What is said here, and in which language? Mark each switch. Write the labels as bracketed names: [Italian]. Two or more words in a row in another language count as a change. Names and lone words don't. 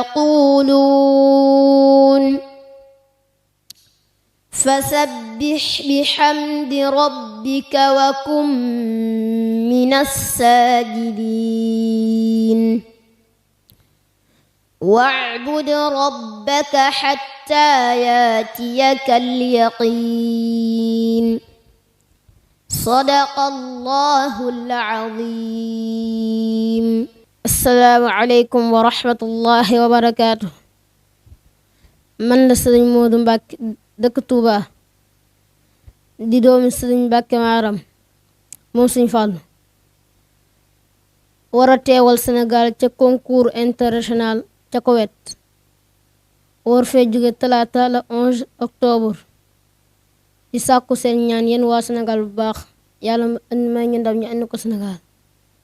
[Arabic] يقولون فسبح بحمد ربك وكن من الساجدين واعبد ربك حتى ياتيك اليقين. صدق الله العظيم. السلام عليكم ورحمة الله وبركاته. [Wolof] من la Sëriñ Moodu Mbàkke dëkk Tuuba di doomi Sëriñ Mbàkke Maaram moom Sëriñ Fallu war a teewal Sénégal ca [French] concours international [Wolof] ca Koweït war fee jóge talaata la 11 octobre di sàkku seen ñaan yéen waa Sénégal bu baax yàlla may ñu ndam ñu andi ko Sénégal.